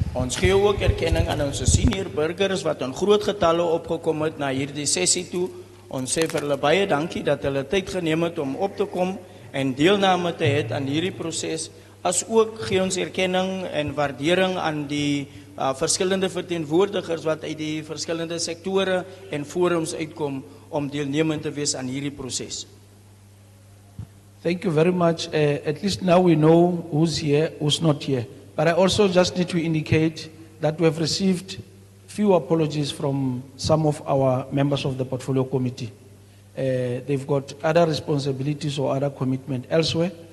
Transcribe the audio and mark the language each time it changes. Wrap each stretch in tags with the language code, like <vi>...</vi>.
<af>Ons gee ook erkenning aan onze senior burgers wat in groot getalle opgekom het na hierdie sessie toe. Ons sê vir hulle baie dankie dat hulle tyd geneem het om op te kom en deelname te hê aan hierdie proses. As ook gee ons erkenning en waardering aan die verskillende verteenwoordigers wat uit die verskillende sektore en forums uitkom om deelnemend te wees aan hierdie proses.</af> <en>Thank you very much. At least now we know who's here, who's not here. But I also just need to indicate that we have received few apologies from some of our members of the portfolio committee. They've got other responsibilities or other commitment elsewhere.</en>